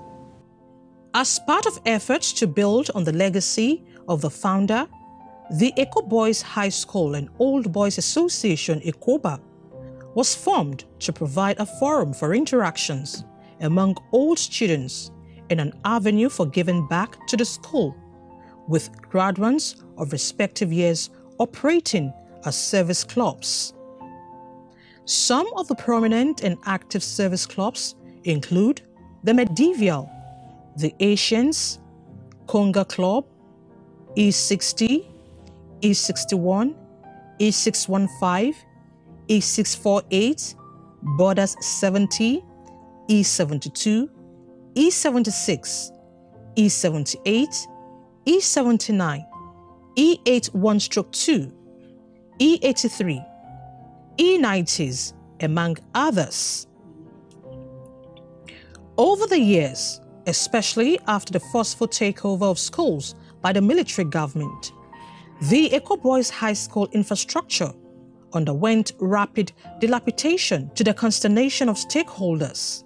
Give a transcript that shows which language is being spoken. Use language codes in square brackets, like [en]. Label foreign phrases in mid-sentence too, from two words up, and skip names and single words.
[en] As part of efforts to build on the legacy of the founder, the Eko Boys High School and Old Boys Association, Ekoba, was formed to provide a forum for interactions among old students and an avenue for giving back to the school, with graduates of respective years operating as service clubs. Some of the prominent and active service clubs include the Medieval, the Asians, Conga Club, E60, E61, E615, E648, Borders 70, E72, E76, E78, E79, E81/2, E83, E90s, among others. Over the years, especially after the forceful takeover of schools by the military government, the Eko Boys High School infrastructure underwent rapid dilapidation to the consternation of stakeholders.